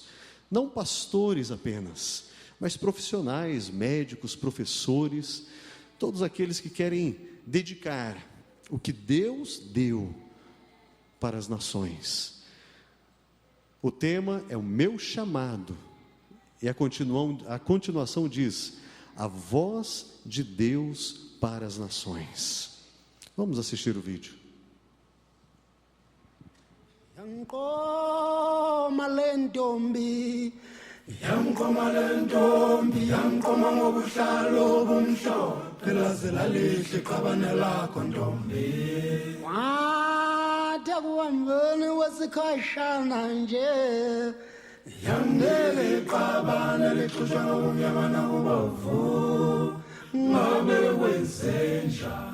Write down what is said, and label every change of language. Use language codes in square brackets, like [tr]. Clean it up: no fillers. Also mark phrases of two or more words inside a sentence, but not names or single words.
[pt] Não pastores apenas, mas profissionais, médicos, professores, todos aqueles que querem dedicar o que Deus deu para as nações. O tema é o meu chamado, e a continuação diz, a voz de Deus para as nações. Vamos assistir o vídeo. [zu] Yangoma lentombi, yangoma lentombi, yangoma ngobuhlalo bomhlophe lazela lihle qabane lakho ntombi. Wathi kuhambeni wesikhashana nje, yangeke qabane lixushwa ngobumnyama nakubovu, ngabe wenzenja.